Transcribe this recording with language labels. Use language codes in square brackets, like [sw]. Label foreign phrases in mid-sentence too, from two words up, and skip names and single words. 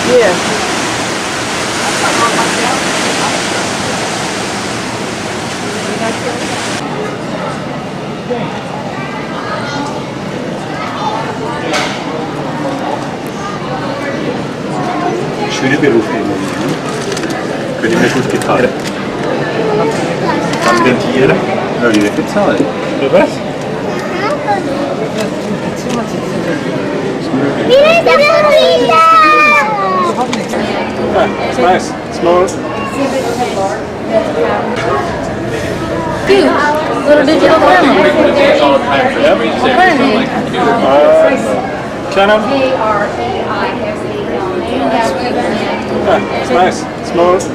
[en] Yes. [de] Schöne Berufung. Könnte mir gut gefallen. Rentieren? Ja, die wird bezahlt. Für was? [es] Mira esta gorrita. [en] It's nice. Small. Cute. Little digital camera. What kind is it? Canon. It's nice. Small.